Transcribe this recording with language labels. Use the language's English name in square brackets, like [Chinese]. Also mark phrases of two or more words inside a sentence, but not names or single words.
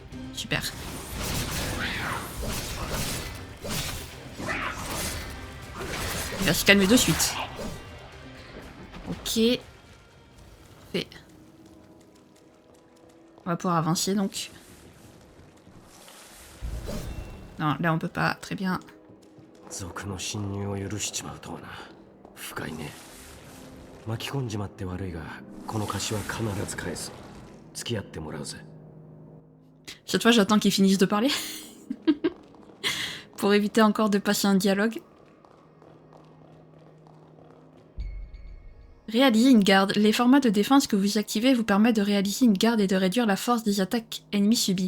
[French] Super. Il va se calmer de suite. Ok. Fait. On va pouvoir avancer donc. Non, là on peut pas. Très bien. [Japanese] 賊の侵入を許しちまうとはな。深いね。巻き込んじまって悪いが、この貸しは必ず返す。付き合ってもらうぜ。 [French] Cette fois, j'attends qu'ils finissent de parler. Pour éviter encore de passer un dialogue. Réaliser une garde. Les formats de défense que vous activez vous permettent de réaliser une garde et de réduire la force des attaques ennemies subies.